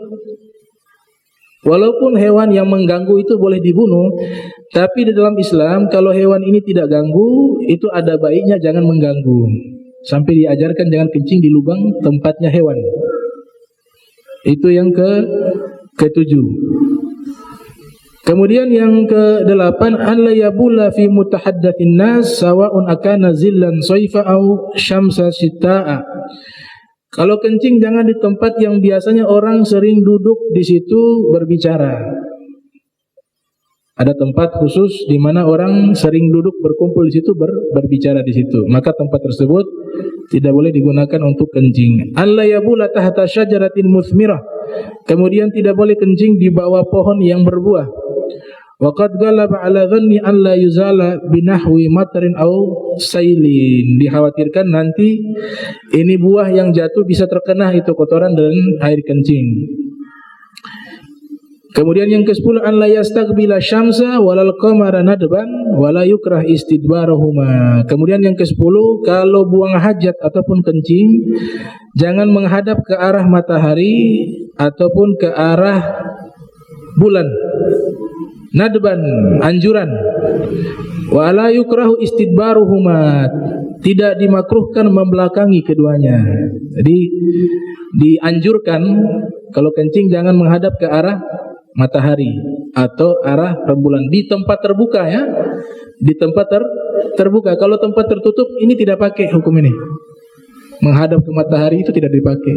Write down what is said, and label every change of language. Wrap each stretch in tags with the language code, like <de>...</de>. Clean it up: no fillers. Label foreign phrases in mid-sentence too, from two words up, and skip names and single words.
<id>Walaupun hewan yang mengganggu itu boleh dibunuh, tapi di dalam Islam kalau hewan ini tidak ganggu, itu ada baiknya jangan mengganggu. Sampai diajarkan jangan kencing di lubang tempatnya hewan. Itu yang ketujuh. Kemudian yang ke-8,</id> <ar>أن لا يبول في متحدث الناس سواء أكان ظلا صيفا أو شمسا شتاء.</ar> <id>Kalau kencing jangan di tempat yang biasanya orang sering duduk di situ berbicara. Ada tempat khusus di mana orang sering duduk berkumpul di situ berbicara di situ. Maka tempat tersebut tidak boleh digunakan untuk kencing.</id> <ar>ألا يبول تحت شجرة مثمرة.</ar> <id>Kemudian tidak boleh kencing di bawah pohon yang berbuah.</id> <ar>وقد غلب على الظن أن لا يزال بنحو مطر أو سيل.</ar> <id>Dikhawatirkan nanti ini buah yang jatuh bisa terkena itu kotoran dan air kencing. Kemudian yang ke-10,</id> <ar>أن لا يستقبل الشمس ولا القمر ندبا ولا يكره استدبارهما.</ar> <id>Kemudian yang ke-10, kalau buang hajat ataupun kencing jangan menghadap ke arah matahari ataupun ke arah bulan.</id> <ar>Nadban, anjuran. ولا يكره استدبارهما,</ar> <id>tidak dimakruhkan membelakangi keduanya. Jadi dianjurkan kalau kencing jangan menghadap ke arah matahari atau arah rembulan di tempat terbuka, ya. Di tempat terbuka. Kalau tempat tertutup ini tidak pakai hukum ini. Menghadap ke matahari itu tidak dipakai.</id>